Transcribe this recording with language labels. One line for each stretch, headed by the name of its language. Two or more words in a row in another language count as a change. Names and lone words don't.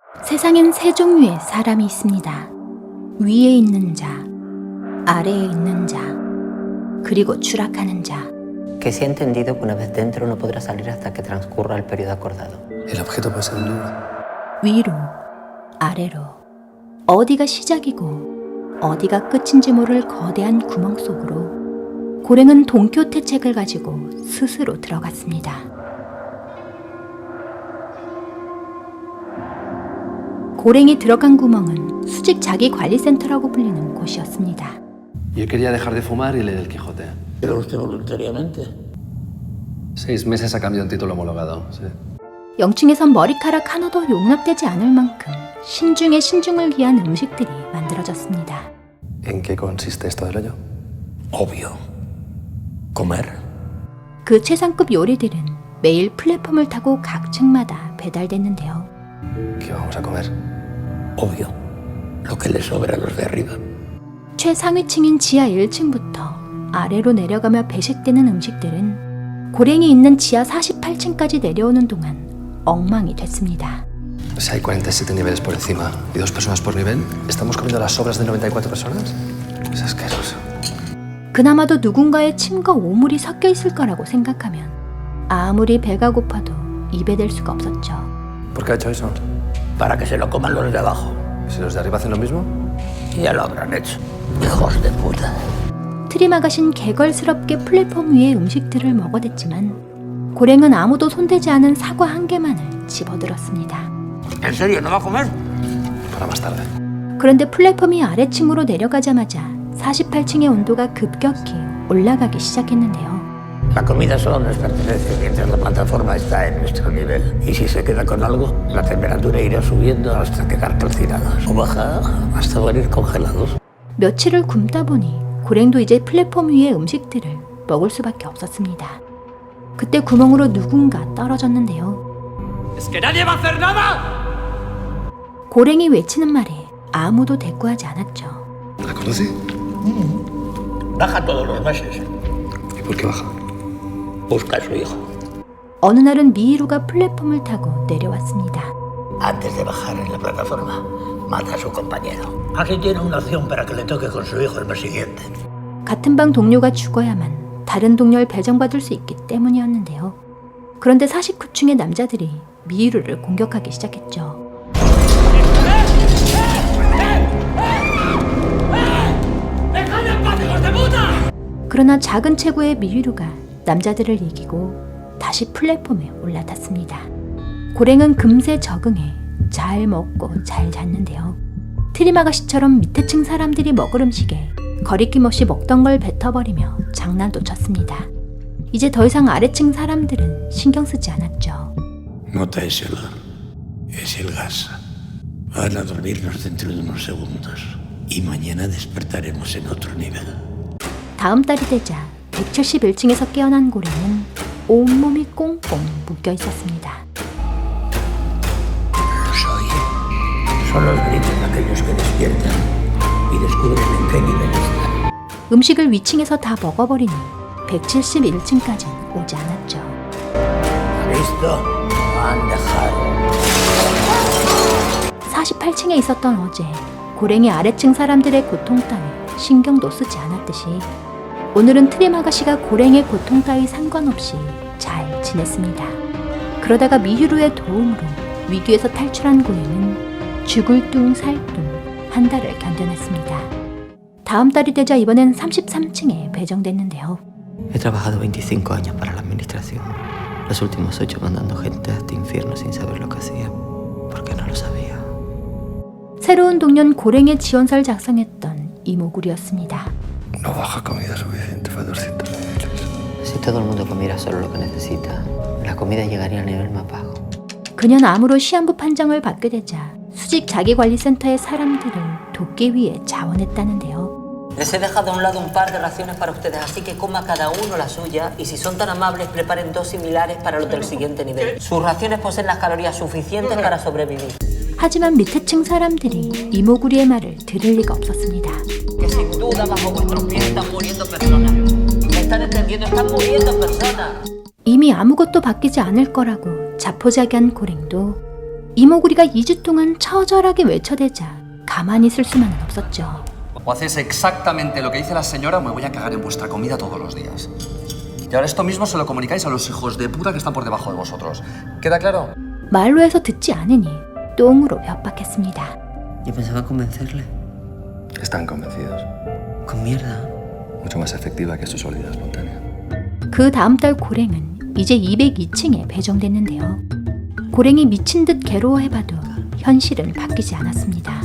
Korean: 세상엔 세 종류의 사람이 있습니다. 위에 있는 자, 아래에 있는 자, 그리고 추락하는 자.
Spanish: Que se ha entendido que una vez dentro no podrá salir hasta que transcurra el periodo acordado. El objeto puede ser un libro.
Korean: 위로, 아래로. 어디가 시작이고 어디가 끝인지 모를 거대한 구멍 속으로 고랭은 돈키호테 책을 가지고 스스로 들어갔습니다. 고랭이 들어간 구멍은 수직 자기관리센터라고 불리는 곳이었습니다.
Spanish: Yo quería dejar de fumar y leer el Quijote. ¿Pero usted voluntariamente? 6 meses a cambio de un título homologado, sí.
Korean: 영층에선 머리카락 하나도 용납되지 않을 만큼 신중의 신중을 위한 음식들이 만들어졌습니다.
Spanish: ¿En qué consiste esto del hoyo? Obvio. Comer.
Korean: 그 최상급 요리들은 매일 플랫폼을 타고 각 층마다 배달됐는데요.
Spanish: ¿Qué vamos a comer? Obvio. Lo que le sobra a los de arriba.
Korean: 최상위층인 지하 1층부터 아래로 내려가며 배식되는 음식들은 고랭이 있는 지하 48층까지 내려오는 동안 엉망이 됐습니다.
Spanish: Si hay 47 niveles por encima y 2 personas por nivel, ¿estamos comiendo las sobras de 94 personas? Es asqueroso.
Korean: 그나마도 누군가의 침과 오물이 섞여 있을 거라고 생각하면 아무리 배가 고파도 입에 댈 수가 없었죠.
Spanish: ¿Por qué ha hecho eso? Para que se lo coman los de abajo. ¿Si los de arriba hacen lo mismo? Ya lo habrán hecho. Hijos de puta.
Korean: 트림아가신 개걸스럽게 플랫폼 위의 음식들을 먹어댔지만 고랭은 아무도 손대지 않은 사과 한 개만을 집어들었습니다.
Spanish: ¿En serio no va a comer? Para más tarde.
Korean: 그런데 플랫폼이 아래층으로 내려가자마자 48층의 온도가 급격히 올라가기 시작했는데요.
Spanish: La comida solo nos pertenece mientras la plataforma está en nuestro nivel. Y si se queda con algo, la temperatura irá subiendo hasta quedar calcinados. O baja hasta morir congelados.
Korean: 며칠을 굶다 보니 고랭도 이제 플랫폼 위의 음식들을 먹을 수밖에 없었습니다. 그때 구멍으로 누군가 떨어졌는데요.
Spanish: ¡Es que nadie va a hacer nada!
Korean: 고랭이 외치는 말에 아무도 대꾸하지 않았죠.
Spanish: ¿La conoce? Baja todos los meses. ¿Y por qué baja? Busca a su hijo.
Korean: 어느 날은 미히루가 플랫폼을 타고 내려왔습니다.
Spanish: Antes de bajar en la plataforma, mata a su compañero. Así tiene una opción para que le toque con su hijo el mes siguiente.
Korean: 같은 방 동료가 죽어야만 다른 동료를 배정받을 수 있기 때문이었는데요. 그런데 49층의 남자들이 미히루를 공격하기 시작했죠. 그러나 작은 체구의 미히루가 남자들을 이기고 다시 플랫폼에 올라탔습니다. 고랭은 금세 적응해 잘 먹고 잘 잤는데요. 트림 아가씨처럼 밑에 층 사람들이 먹을 음식에 거리낌 없이 먹던 걸 뱉어버리며 장난도 쳤습니다. 이제 더 이상 아래층 사람들은 신경 쓰지 않았죠.
Spanish: Nota ese olor. Es el gas. Van a dormirnos dentro de unos segundos. Y mañana despertaremos en otro nivel.
Korean: 다음 달이 되자 171층에서 깨어난 고랭은 온몸이 꽁꽁 묶여 있었습니다.
Spanish: ¿Los oye? Son los gritos de aquellos que despiertan y descubren en qué nivel están.
Korean: 음식을 위층에서 다 먹어버리니 171층까지 오지 않았죠.
Spanish: ¿Listo? Han dejado.
Korean: 48층에 있었던 어제 고랭이 아래층 사람들의 고통 따위 신경도 쓰지 않았듯이 오늘은 트림 아가씨가 고랭의 고통 따위 상관없이 잘 지냈습니다. 그러다가 미히루의 도움으로 위기에서 탈출한 고랭은 죽을 둥 살 둥 한 달을 견뎌냈습니다. 다음 달이 되자 이번엔 33층에 배정됐는데요.
Spanish: He trabajado 25 años para la administración. Los últimos 8 mandando gente a este infierno sin saber lo que hacía. Porque no lo sabía.
Korean: 새로운 동료는 고랭의 지원서를 작성했던 이모구리였습니다.
Spanish: No baja comida suficiente para 200 niveles. Si todo el mundo comiera solo lo que necesita, la comida llegaría al nivel más bajo.
Korean: 그녀는 암으로 시한부 판정을 받게 되자 수직 자기관리센터의 사람들을 돕기 위해 자원했다는데요.
Spanish: Les he dejado a un lado un par de raciones para ustedes, así que coma cada uno la suya y si son tan amables preparen 2 similares para los del siguiente nivel. Sus raciones poseen las calorías suficientes para sobrevivir.
Korean: 하지만 밑에 층 사람들이 이모구리의 말을 들을 리가 없었습니다.
Spanish: Que sin duda bajo vuestros pies están muriendo personas. ¿Me están entendiendo? Están muriendo personas.
Korean: 이미 아무것도 바뀌지 않을 거라고 자포자기한 고랭도 이모구리가 2주 동안 처절하게 외쳐대자 가만히 있을 수만은 없었죠.
Spanish: O hacéis exactamente lo que dice la señora o me voy a cagar en vuestra comida todos los días. Y ahora esto mismo se lo comunicáis a los hijos de puta que están por debajo de vosotros. ¿Queda claro?
Korean: 말로 해서 듣지 않으니 똥으로 협박했습니다.
Spanish: Yo pensaba convencerle. Están convencidos. Con mierda. Mucho más efectiva que su sólida espontánea.
Korean: 그 다음 달 고랭은 이제 202층에 배정됐는데요. 고랭이 미친 듯 괴로워해봐도 현실은 바뀌지 않았습니다.